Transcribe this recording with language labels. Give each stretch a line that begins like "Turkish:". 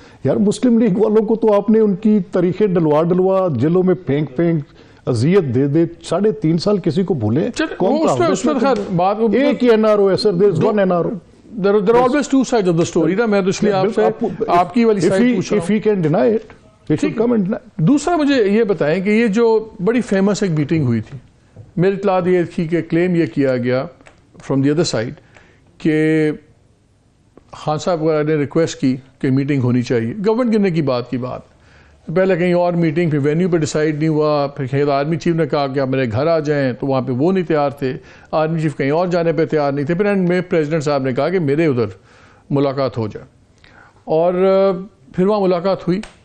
Urdu: یار مسلم لیگ والوں کو تو آپ نے ان کی تاریخیں ڈلوا جیلوں میں پھینک اذیت دے 3.5 سال کسی کو بھولے. ایک ہی این آر او ہے سر,
English: there is one NRO. There are always 2 sides of the story
Urdu: نا, میں تو اس لیے آپ سے آپ کی والی سائڈ پوچھ رہا ہوں.
English: If he can deny it, he should come and deny.
Urdu: دوسرا مجھے یہ بتائیں کہ یہ جو بڑی فیمس ایک میٹنگ ہوئی تھی, میری اطلاع یہ تھی کہ کلیم یہ کیا گیا
English: from the other side
Urdu: کہ خان صاحب وغیرہ نے ریکویسٹ کی کہ میٹنگ ہونی چاہیے, گورنمنٹ گرنے کی بات, پہلے کہیں اور میٹنگ, پھر وینیو پہ ڈیسائیڈ نہیں ہوا, پھر کہیں آرمی چیف نے کہا کہ آپ میرے گھر آ جائیں, تو وہاں پہ وہ نہیں تیار تھے, آرمی چیف کہیں اور جانے پہ تیار نہیں تھے, پھر اینڈ میں پریزیڈنٹ صاحب نے کہا کہ میرے ادھر ملاقات ہو جائے, اور پھر وہاں ملاقات ہوئی.